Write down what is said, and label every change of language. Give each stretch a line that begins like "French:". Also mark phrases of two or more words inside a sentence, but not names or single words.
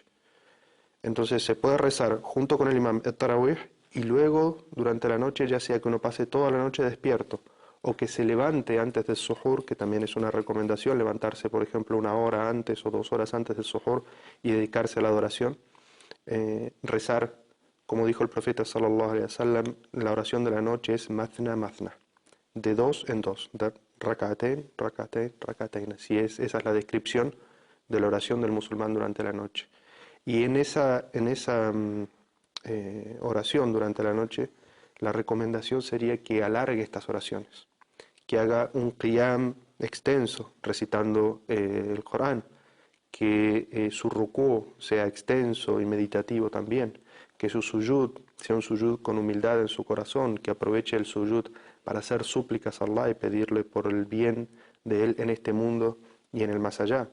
Spanish: Entonces se puede rezar junto con el imam el tarawih y luego durante la noche, ya sea que uno pase toda la noche despierto o que se levante antes del suhur, que también es una recomendación, levantarse por ejemplo 1 hora antes o 2 horas antes del suhur y dedicarse a la adoración, rezar, como dijo el profeta
Arabic: صلى الله عليه وسلم,
Spanish: la oración de la noche es
Arabic: مثنى مثنى,
Spanish: de 2 en 2, de
Arabic: ركعتين ركعتين ركعتين.
Spanish: Así es, esa es la descripción de la oración del musulmán durante la noche. Y en esa oración durante la noche, la recomendación sería que alargue estas oraciones, que haga un qiyam extenso recitando el Corán, que su rukú sea extenso y meditativo también, que su sujud sea un sujud con humildad en su corazón, que aproveche el sujud para hacer súplicas a Allah y pedirle por el bien de él en este mundo y en el más allá.